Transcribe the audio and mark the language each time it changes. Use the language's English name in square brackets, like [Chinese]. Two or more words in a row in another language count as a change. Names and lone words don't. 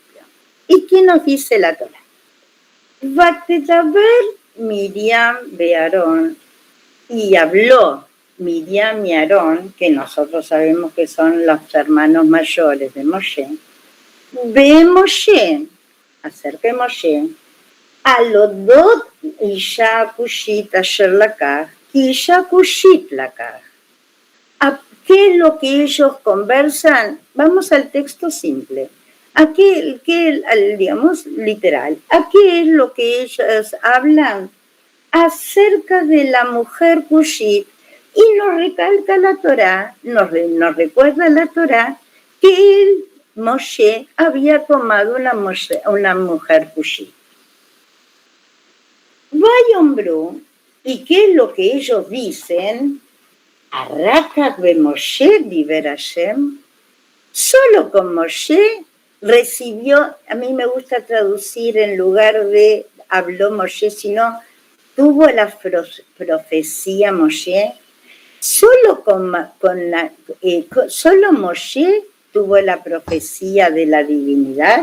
[Spanish] ¿Y qué nos dice la Torá? [Hebrew] ותדבר מרים באהרן, [Spanish] y habló Miriam y Aarón, que nosotros sabemos que son los hermanos mayores de Moshe, [Hebrew] ובמשה, [Spanish] acerca de Moshe, [Hebrew] על אודות אשה כשית אשר לקח, אשה כשית לקח. [Spanish] ¿Qué es lo que ellos conversan? Vamos al texto simple. Digamos, literal. ¿A qué es lo que ellos hablan? Acerca de la mujer Kushit. Y nos recalca la Torá, nos recuerda la Torá, que Moshe había tomado una mujer Kushit. Vayombru, ¿y qué es lo que ellos dicen? [Hebrew] הרק אך במשה דבר השם. [Spanish] Solo con Moshe recibió, a mí me gusta traducir en lugar de habló Moshe, sino tuvo la profecía Moshe. Solo solo Moshe tuvo la profecía de la divinidad.